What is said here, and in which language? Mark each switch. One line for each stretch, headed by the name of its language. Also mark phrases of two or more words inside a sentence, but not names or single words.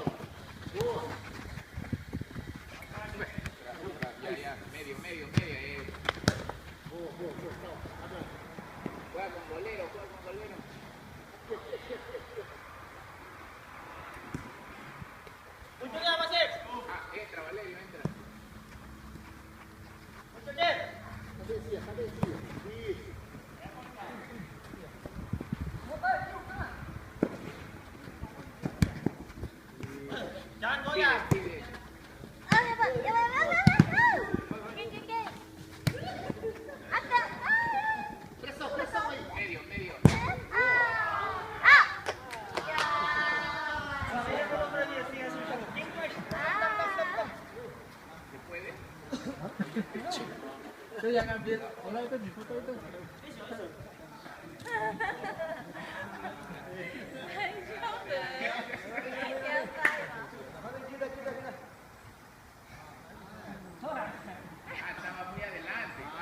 Portuguese: Boa.
Spanish: Ya, medio.
Portuguese: Boa, calma, abre.
Spanish: Juega con golero.
Indonesian: Muncul ya, Masif.
Spanish: Entra, Valerio, entra.
Indonesian: Muncul deh.
Portuguese: Cabecinha. Isso.
Indonesian: Jangan goyang.
Portuguese: Pressão aí.
Spanish: Medio. ¿Se puede?
Indonesian: Saya yang ambil bola itu di foto itu.
Spanish: Estaba muy adelante.